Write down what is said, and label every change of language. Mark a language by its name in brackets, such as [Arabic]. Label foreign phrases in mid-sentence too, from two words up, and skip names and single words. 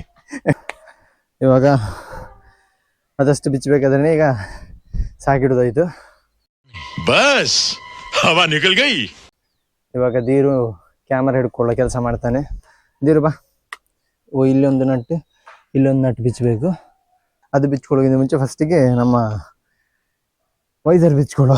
[Kannada] ಇವಾಗ ಅದಷ್ಟು ಬಿಚ್ಚಬೇಕಾದ್ರೆ ಈಗ ಸಾಕಿಡೋದಾಯ್ತು. [Hindi] बस हवा निकल गई. [Kannada] ಇವಾಗ ಧೀರು ಕ್ಯಾಮರಾ ಹಿಡ್ಕೊಳ್ಳೋ ಕೆಲಸ ಮಾಡ್ತಾನೆ. ಧೀರು ಬಾ. ಇಲ್ಲೊಂದು ನಟ್ಟು ಬಿಚ್ಚಬೇಕು. ಅದು ಬಿಚ್ಕೊಳ್ಳೋಕ್ಕಿಂತ ಮುಂಚೆ ಫಸ್ಟಿಗೆ ನಮ್ಮ ವೈಸರ್ ಬಿಚ್ಕೊಳ್ಳೋ.